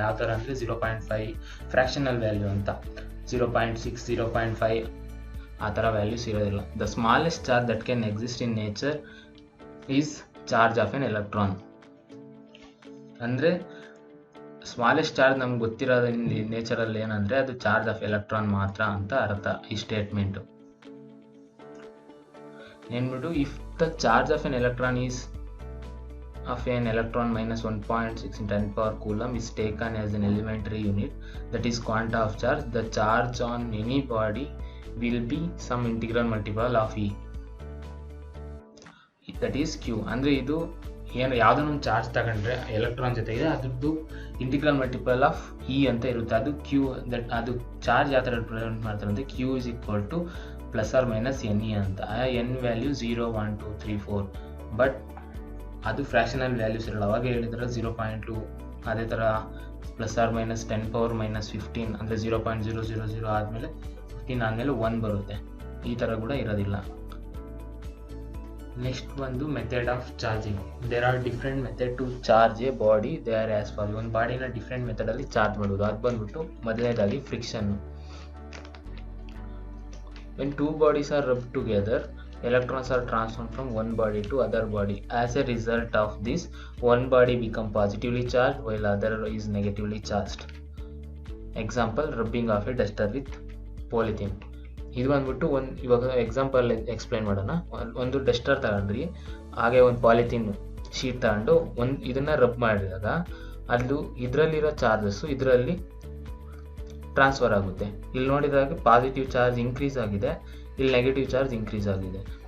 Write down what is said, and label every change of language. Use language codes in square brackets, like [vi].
[kn] ಯಾವ ಥರ ಅಂದರೆ 0.5 ಫ್ರ್ಯಾಕ್ಷನಲ್ ವ್ಯಾಲ್ಯೂ ಅಂತ, 0.6, 0.5 ಆ ಥರ ವ್ಯಾಲ್ಯೂಸ್ ಇರೋದಿಲ್ಲ. [en] The smallest charge that can exist in nature is charge of an electron. [kn] ಅಂದರೆ ಸ್ಮಾಲೆಸ್ಟ್ ಚಾರ್ಜ್ ನಮ್ಗೆ ಗೊತ್ತಿರೋದು ನೇಚರಲ್ಲಿ ಏನಂದರೆ ಅದು ಚಾರ್ಜ್ ಆಫ್ ಎಲೆಕ್ಟ್ರಾನ್ ಮಾತ್ರ ಅಂತ ಅರ್ಥ ಈ statement. [en] ಏನ್ಬಿಟ್ಟು if the charge of an electron is of an electron minus 1.6 in 10 power coulomb is taken as an elementary unit, that is quanta of charge, the charge on any body will be some integral multiple of E, that is Q. [kn] ಅಂದರೆ ಇದು ಏನು ಯಾವುದೋ ಒಂದು charge ತಗೊಂಡ್ರೆ electron ಜೊತೆಗೆ ಅದ್ರದ್ದು integral multiple of E ಅಂತ ಇರುತ್ತೆ. ಅದು ಕ್ಯೂ, ದಟ್ ಅದು ಚಾರ್ಜ್ ಯಾವ ಥರ ರಿಪ್ರೆಸೆಂಟ್ ಮಾಡ್ತಾರೆ ಅಂದರೆ [en] Q is equal to ± NE [kn] ಅಂತ. ಆ ಎನ್ ವ್ಯಾಲ್ಯೂ 0, 1, 2, 3, 4, ಬಟ್ ಅದು ಫ್ರ್ಯಾಕ್ಷನಲ್ ವ್ಯಾಲ್ಯೂಸ್ ಇರಲ್ಲ. ಅವಾಗ ಹೇಳಿದ್ರೆ 0.2, ಅದೇ ಥರ ±10⁻⁻15 ಅಂದರೆ 0.000 ಆದಮೇಲೆ 15 ಆದಮೇಲೆ 1 ಬರುತ್ತೆ. ಈ ಥರ ಕೂಡ ಇರೋದಿಲ್ಲ. [en] Next ಒಂದು method of charging. There are different method to charge a body. They are as for. [kn] ಒಂದು ಬಾಡಿನ ಡಿಫ್ರೆಂಟ್ ಮೆಥಡಲ್ಲಿ ಚಾರ್ಜ್ ಮಾಡೋದು. ಅದು ಬಂದ್ಬಿಟ್ಟು ಮೊದಲನೇದಾಗಿ ಫ್ರಿಕ್ಷನ್ನು. [en] When 2 bodies are rubbed together, electrons are transferred from one body to other body. As a result of this, one body become positively charged while other is negatively charged. Example, rubbing of a duster with polythene. [kn] ಇದು ಬಂದ್ಬಿಟ್ಟು ಇವಾಗ example explain ಮಾಡೋಣ. ಒಂದು Duster ತಗೊಂಡ್ರಿ, ಹಾಗೆ ಒಂದು polythene sheet ತಗೊಂಡು ಇದನ್ನ ರಬ್ ಮಾಡಿದಾಗ ಅದು ಇದರಲ್ಲಿರೋ ಚಾರ್ಜಸ್ಸು ಇದರಲ್ಲಿ ಟ್ರಾನ್ಸ್ಫರ್ ಆಗುತ್ತೆ. ಇಲ್ಲಿ ನೋಡಿದಾಗ ಪಾಸಿಟಿವ್ ಚಾರ್ಜ್ ಇನ್ಕ್ರೀಸ್ ಆಗಿದೆ, ಇಲ್ಲಿ ನೆಗೆಟಿವ್ ಚಾರ್ಜ್ ಇನ್ಕ್ರೀಸ್ ಆಗಿದೆ.